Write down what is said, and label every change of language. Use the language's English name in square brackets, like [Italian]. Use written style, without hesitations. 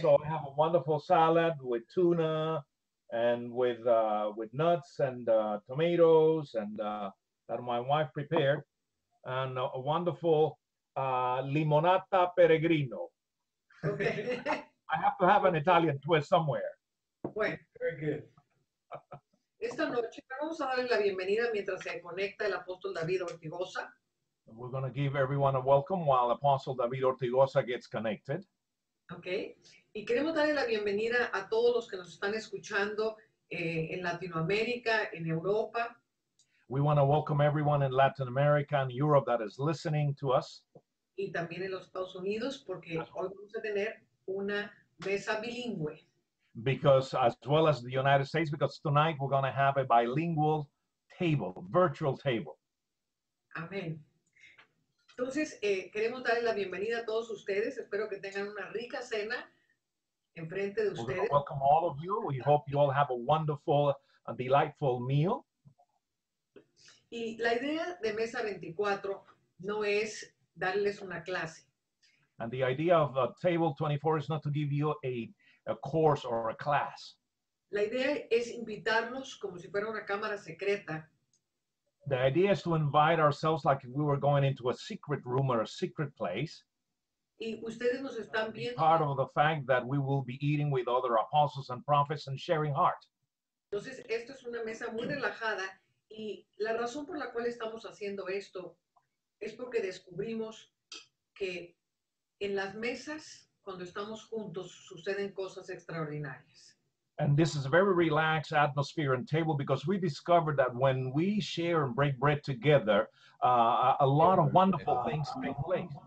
[English] So I have a wonderful salad with tuna and with nuts and tomatoes and that my wife prepared, and a wonderful limonata peregrino. Okay. I have to have an Italian twist somewhere. [Spanish] Bueno, [English] Very good. [Spanish] esta noche vamos a darle la bienvenida mientras se conecta el apóstol David Ortigosa. [English] We're going to give everyone a welcome while Apostle David Ortigosa gets connected. Okay. [Spanish] Y queremos darle la bienvenida a todos los que nos están escuchando en Latinoamérica, en Europa. [English] We want to welcome everyone in Latin America and Europe that is listening to us. [Spanish] Y también en los Estados Unidos, porque hoy vamos a tener una mesa bilingüe. [English] Because as well as the United States, because tonight we're going to have a bilingual table, virtual table. [Spanish] Amén. Entonces, queremos darle la bienvenida a todos ustedes. Espero que tengan una rica cena enfrente de [English] We're going [Spanish] ustedes. [English] to welcome all of you. We hope you all have a wonderful and delightful meal. [Spanish] Y la idea de Mesa 24 no es darles una clase. [English] And the idea of Table 24 is not to give you a course or a class. [Spanish] La idea es invitarnos como si fuera una cámara secreta. [English] The idea is to invite ourselves like if we were going into a secret room or a secret place. [Spanish] Y ustedes nos están viendo. [English] Part of the fact that we will be eating with other apostles and prophets and sharing heart. [Spanish] Entonces, esto es una mesa muy relajada y la razón por la cual estamos haciendo esto es porque descubrimos que en las mesas, cuando estamos juntos, suceden cosas extraordinarias. [English] And this is a very relaxed atmosphere and table because we discovered that when we share and break bread together, a lot of wonderful things take place.